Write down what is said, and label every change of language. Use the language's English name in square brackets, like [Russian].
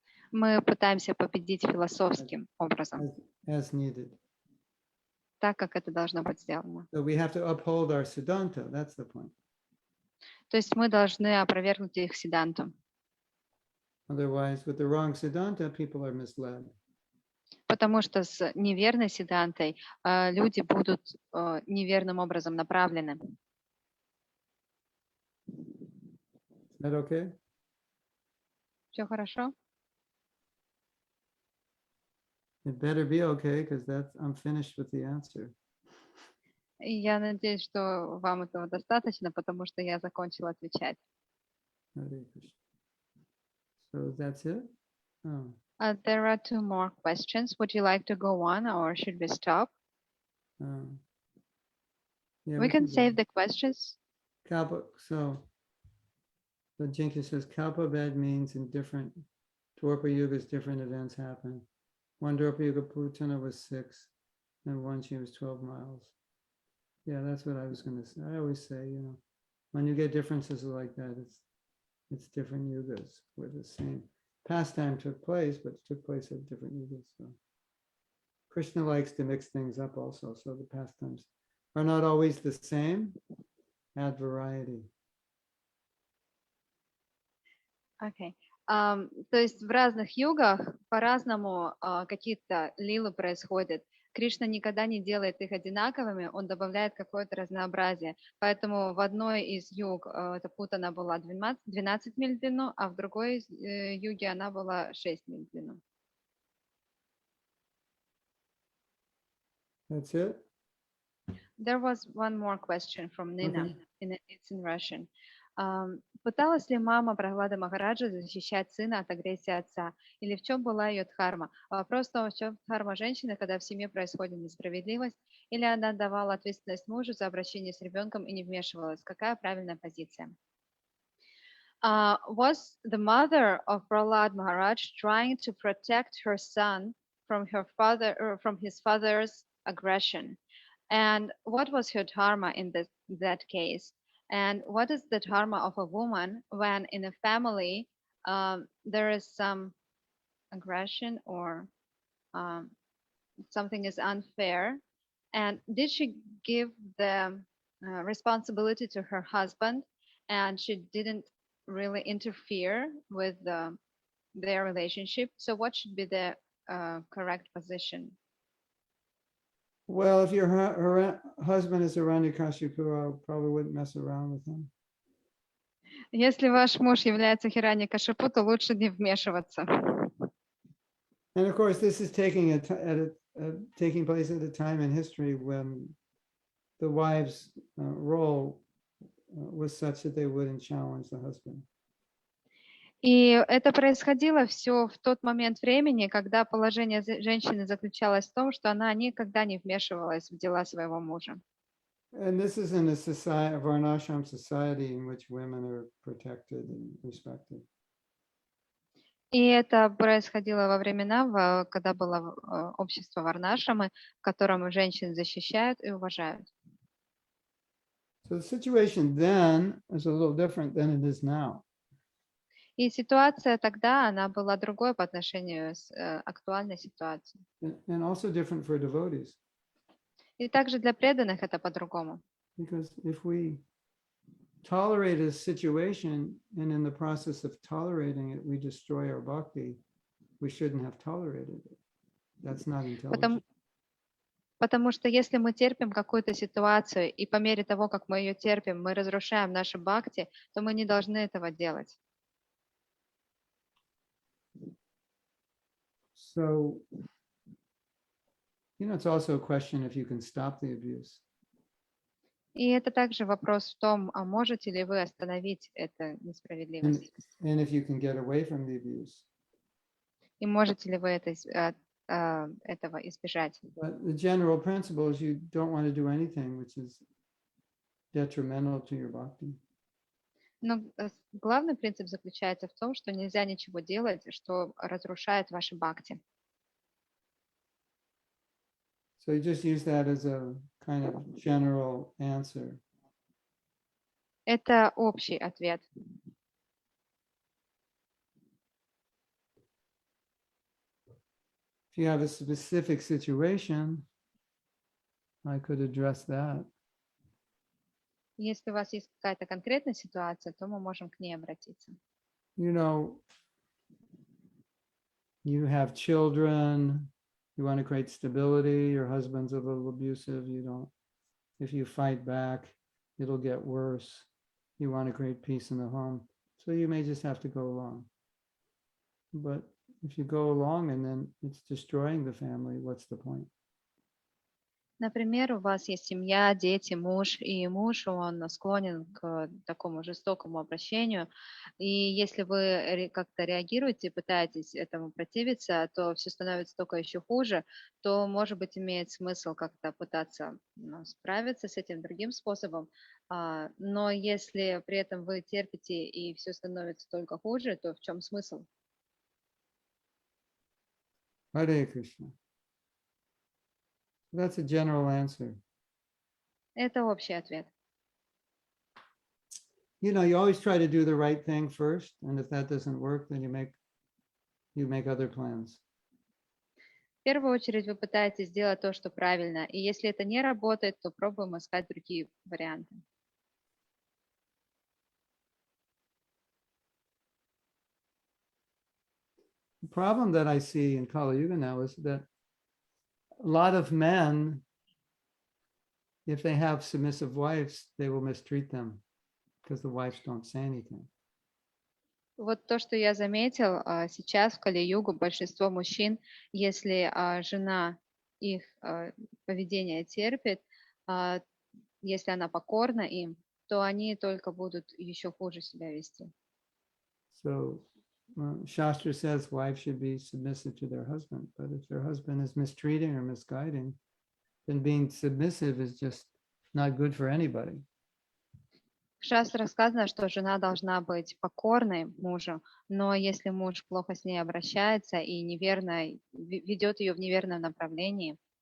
[Russian] Мы пытаемся победить философским образом, [English] as needed. [Russian] так, как это должно быть сделано. [English] So we have to uphold our Siddhanta. That's the point. [Russian] То есть мы должны опровергнуть их сиданту. [English] Otherwise, with the wrong Siddhanta, people are misled. [Russian] Потому что с неверной сидантой люди будут неверным образом направлены. [English] Is that okay? [Russian] Все хорошо? [English] It better be okay, because I'm finished with the answer. [Russian] И я надеюсь, что вам этого достаточно, потому что я закончила отвечать. [English] Hare Krishna. So that's it? Oh. There are two more questions. Would you like to go on or should we stop? Yeah, We can go save on. the questions. Kalpa, so Jinka says Kalpabed means in different Dwapara Yugas, different events happen. One Dwapara Yuga Putana was 6, and one she was 12 miles. Yeah, that's what I was going to say. I always say, when you get differences like that, it's different yugas where the same pastime took place, but it took place at different yugas. So Krishna likes to mix things up also. So the pastimes are not always the same, add variety. Okay. [Russian] То есть в разных югах по-разному какие-то лилы происходят. Кришна никогда не делает их одинаковыми, он добавляет какое-то разнообразие. Поэтому в одной из юг эта путана была 12 миль в длину, а в другой юге она была 6 миль в длину. [English] That's it? There was one more question from Nina. Okay. It's in Russian. [Russian] Пыталась ли мама Прохлады Махараджа защищать сына от агрессии отца? Или в чем была ее дхарма? Вопрос в том, в чем дхарма женщины, когда в семье происходит несправедливость, или она давала ответственность мужу за обращение с ребенком и не вмешивалась? Какая правильная позиция? [English] Was the mother of Prahlad Maharaj trying to protect her son from her father or from his father's aggression? And what was her dharma in that case? And what is the dharma of a woman when in a family there is some aggression or something is unfair? And did she give the responsibility to her husband and she didn't really interfere with their relationship? So what should be the correct position? Well, if her husband is Hiranyakashipu, I probably wouldn't mess around with him. [Russian] Если ваш муж является Хираньякашипу, то лучше не вмешиваться. [English] And of course, this is taking place at a time in history when the wife's role was such that they wouldn't challenge the husband. [Russian] И это происходило все в тот момент времени, когда положение женщины заключалось в том, что она никогда не вмешивалась в дела своего мужа. [English] And this is in a society, a Varnashram society in which women are protected and respected. [Russian] И это происходило во времена, когда было общество Варнашрамы, в котором женщин защищают и уважают. [English] So the situation then is a little different than it is now. [Russian] И ситуация тогда, она была другой по отношению с актуальной ситуацией. [English] And also different for devotees. [Russian] И также для преданных это по-другому. [English] Because if we tolerate a situation and in the process of tolerating it, we destroy our bhakti, we shouldn't have tolerated it. That's not intelligent. [Russian] Потому что если мы терпим какую-то ситуацию, и по мере того, как мы ее терпим, мы разрушаем наши бхакти, то мы не должны этого делать. [English] So, it's also a question if you can stop the abuse. [Russian] И это также вопрос в том, а можете ли вы остановить эту несправедливость? [English] and if you can get away from the abuse. [Russian] И можете ли вы этого избежать? [English] But the general principle is you don't want to do anything which is detrimental to your bhakti. [Russian] Но главный принцип заключается в том, что нельзя ничего делать, что разрушает ваши бхакти. [English] So you just use that as a kind of general answer. [Russian] Это общий ответ. [English] If you have a specific situation, I could address that. [Russian] Если у вас есть какая-то конкретная ситуация, то мы можем к ней обратиться. [English] You know, you have children, you want to create stability, your husband's a little abusive, you don't, if you fight back, it'll get worse. You want to create peace in the home. So you may just have to go along. But if you go along and then it's destroying the family, what's the point? [Russian] Например, у вас есть семья, дети, муж, и муж, он склонен к такому жестокому обращению. И если вы как-то реагируете, пытаетесь этому противиться, то все становится только еще хуже, то, может быть, имеет смысл как-то пытаться справиться с этим другим способом. Но если при этом вы терпите и все становится только хуже, то в чем смысл? [English] Hare Krishna. That's a general answer. [Russian] Это общий ответ. [English] You know, you always try to do the right thing first, and if that doesn't work, then you make other plans. [Russian] В первую очередь вы пытаетесь сделать то, что правильно, и если это не работает, то пробуем искать другие варианты. [English] The problem that I see in Kali Yuga now is that a lot of men, if they have submissive wives, they will mistreat them because the wives don't say anything. [Russian] Вот то, что я заметил сейчас в Кали-югу, большинство мужчин, если жена их поведение терпит, если она покорна им, то они только будут еще хуже себя вести. [English] So Shastra says wives should be submissive to their husband, but if their husband is mistreating or misguiding, then being submissive is just not good for anybody. [Russian] В Шастре сказано, что жена должна быть покорной мужу, но если муж плохо с ней обращается и неверно ведет ее в неверном направлении,